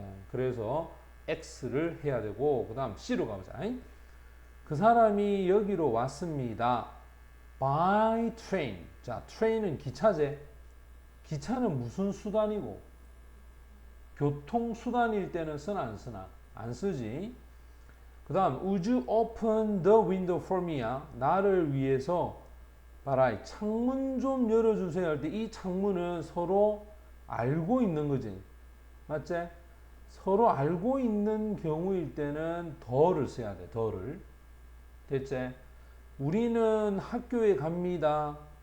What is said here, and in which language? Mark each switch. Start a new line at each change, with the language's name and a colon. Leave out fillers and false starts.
Korean: 그래서 X를 해야 되고 그 다음 C로 가보자. 그 사람이 여기로 왔습니다.
English: by train.
Korean: 자, train은 기차제. 기차는 무슨 수단이고 교통수단일 때는 쓰나 안 쓰나? 안 쓰지. 그 다음
English: would you open the window for me야.
Korean: 나를 위해서 봐라 창문 좀 열어주세요 할 때 이 창문은 서로 알고 있는 거지 맞지? 서로 알고 있는 경우일 때는 더를 써야 돼. 더를 됐지? 우리는 학교에 갑니다.